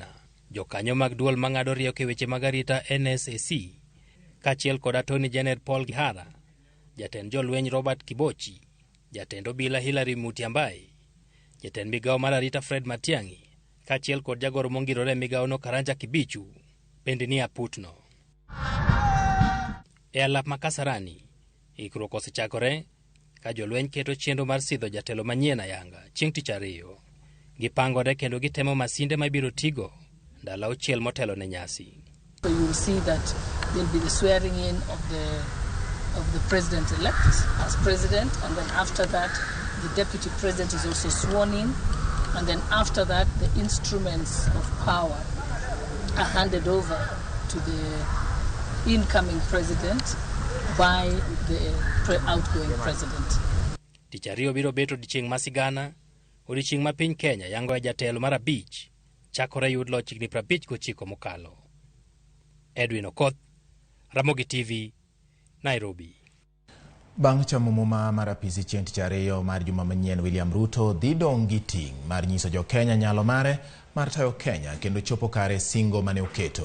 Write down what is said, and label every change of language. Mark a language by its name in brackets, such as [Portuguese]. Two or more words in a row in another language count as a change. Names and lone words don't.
[Luo (Kenya and Tanzania)] Jokanyo mag duol mang'ado rieko e weche mag arita NSAC kaachiel kod Attorney General Paul Gihara, jatend jolweny Robert Kibochi, jatend obila Hilary Mutyambai, jatend migawo mar arita Fred Matiang'i kaachiel kod jagoro mongirore migawo no Karanja Kibichu bende ni aputno. E alap ma Kasarani, ikruok osechakore ka jolweny keto chenro mar sidho jatelo manyien ayanga chieng' tich ariyo. Gipangore kendo gitemo masinde ma ibiro tigo ndalo auchiel motelo ne nyasi. [English] So you will see that there will be the swearing in of the president-elect as president, and then after that the deputy president is also sworn in, and then after that the instruments of power are handed over to the incoming president by the outgoing president. [Luo (Kenya and Tanzania)] Tich ariyo biro beto odiechieng' masigana, odiechieng' ma piny Kenya yango e jatelo mar abich chakore yud loch higni 59 mokalo. Edwin Okoth, Ramogi TV, Nairobi. Bang' chamo muma mar apisi chieng' tich ariyo mar juma manyien, William Ruto dhi dong' gi ting' mar nyiso jo Kenya nyalo mare mar tayo Kenya kendo chopo kare singo mane oketo.